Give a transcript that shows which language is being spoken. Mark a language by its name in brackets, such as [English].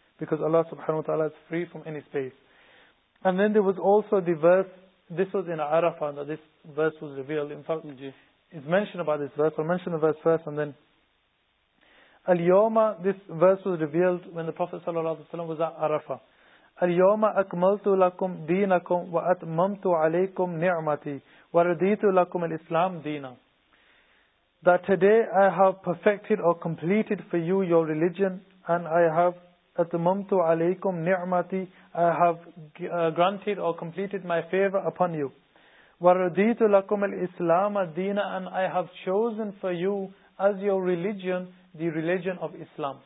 [English] Because Allah subhanahu wa ta'ala is free from any space. And then there was also the verse, this was in Arafah that this verse was revealed. In fact, it's mentioned about this verse. I'll mention the verse first and then Al-Yawma, this verse was revealed when the Prophet ﷺ was at Arafah. [Arabic] اليوم اكملت لكم دينكم واتممت عليكم نعمتي ورضيت لكم الاسلام دينا. [English] That today I have perfected or completed for you your religion, and I have [Arabic] atmamtu alaykum ni'mati, [English] I have granted or completed my favor upon you. [Arabic] وَرَدِيتُ لَكُمَ الْإِسْلَامَ دِينَ, [English] and I have chosen for you as your religion the religion of Islam.